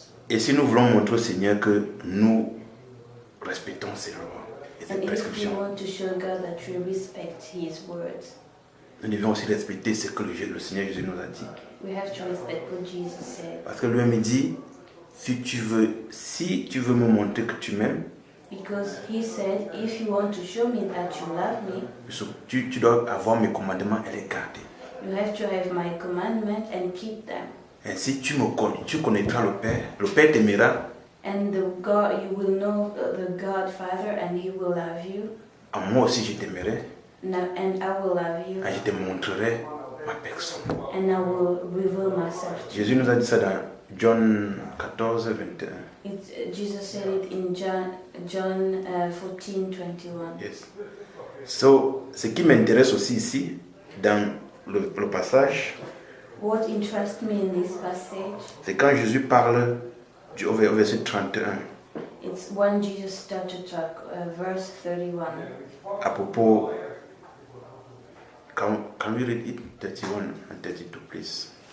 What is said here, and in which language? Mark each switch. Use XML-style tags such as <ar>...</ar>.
<fr>Et si nous voulons montrer au Seigneur que nous respectons ses lois et ses</fr> <en>And if we</en> <fr>prescriptions.</fr> <en>want to show God that we respect His words,</en> <fr>Nous devons aussi respecter ce que le Seigneur Jésus nous a dit.</fr> <en>we have to respect what Jesus said.</en> <fr>Parce que lui-même dit, si tu veux me montrer que tu m'aimes,</fr> <en>Because He said, if you want to show me that you love me,</en> <fr>tu dois avoir mes commandements et les garder.</fr> <en>you have to have my commandment and keep them.</en> <fr>Ainsi tu connaîtras le Père t'aimera,</fr> <en>And the God, you will know the God Father, and He will love you.</en> <fr>à moi aussi je t'aimerai,</fr> <en>And I will love you,</en> <fr>et je te montrerai ma personne.</fr> <en>and I will reveal myself to you.</en> <fr>Jésus nous a dit ça dans John 14, 21.</fr> <en>Jesus said it in John 14:21. Yes.</en> <fr>So, ce qui m'intéresse aussi ici, dans le passage,</fr> <en>What interests me in this passage,</en> <fr>c'est quand Jésus parle au verset 31,</fr> <en>it's when Jesus started to talk, verse 31.</en> <fr>à propos.</fr> <en>Can we read it 31 and 32, please?</en>